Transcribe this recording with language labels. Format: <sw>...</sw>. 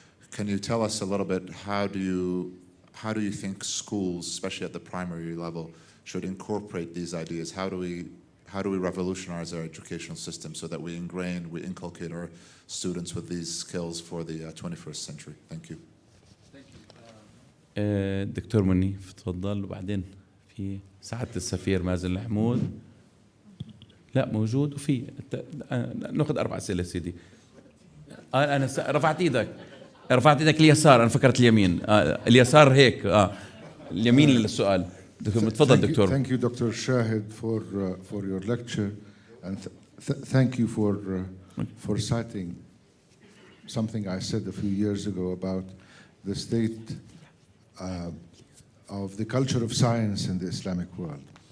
<en>Can you tell us a little bit how do you think schools, especially at the primary level, should incorporate these ideas? How do we revolutionize our educational system so that we inculcate our students with these skills for the 21st century? Thank you.</en> <ar>دكتور مني تفضل وبعدين في سعادة السفير مازن الحمود. لا موجود وفي ناخذ 4 أسئلة سيدي. أنا رفعت إيدك اليسار أنا فكرت اليمين اليسار هيك اليمين للسؤال. تفضل دكتور.</ar> <en>Thank you Dr. Shahid for your lecture and thank you for citing something I said a few years ago about the state of the culture of science in the Islamic world.</en>